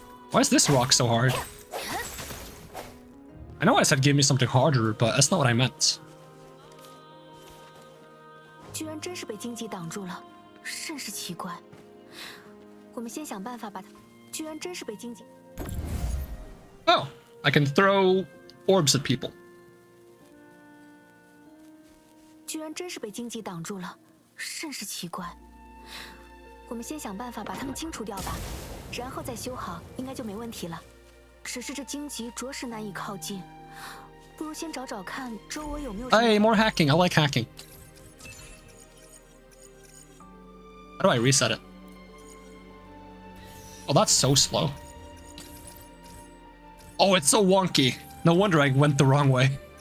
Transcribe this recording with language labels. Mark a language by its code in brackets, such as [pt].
[en] Why is this rock so hard? I know I said give me something harder, but that's not what I meant. [zh] 居然真是被荆棘挡住了，甚是奇怪。我们先想办法把它。居然真是被荆棘。 [en] Oh, I can throw orbs at people. [zh] 居然真是被荆棘挡住了，甚是奇怪。我们先想办法把它们清除掉吧，然后再修好，应该就没问题了。只是这荆棘着实难以靠近，不如先找找看周围有没有。 [en] Hey, more hacking. I like hacking. How do I reset it? Oh, that's so slow. Oh, it's so wonky. No wonder I went the wrong way.